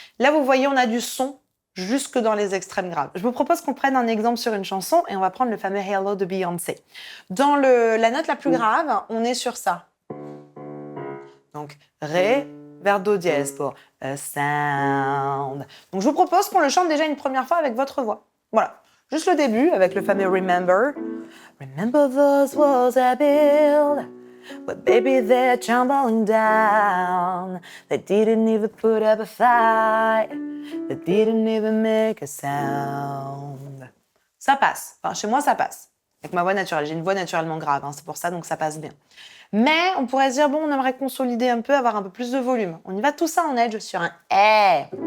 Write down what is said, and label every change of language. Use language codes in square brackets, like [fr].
[fr] Là, vous voyez, on a du son jusque dans les extrêmes graves. Je vous propose qu'on prenne un exemple sur une chanson et on va prendre le fameux Hello de Beyoncé. Dans la note la plus grave, on est sur ça. Donc, Ré vers Do dièse pour [en] a sound. [fr] Donc, je vous propose qu'on le chante déjà une première fois avec votre voix. Voilà. Juste le début avec le fameux Remember. [en] Remember those walls I built, but baby they're tumbling down. They didn't even put up a fight. They didn't even make a sound. [fr] Ça passe. Enfin, chez moi, ça passe. Avec ma voix naturelle. J'ai une voix naturellement grave, hein, c'est pour ça, donc ça passe bien. Mais on pourrait se dire, bon, on aimerait consolider un peu, avoir un peu plus de volume. On y va tout ça en edge sur un eh.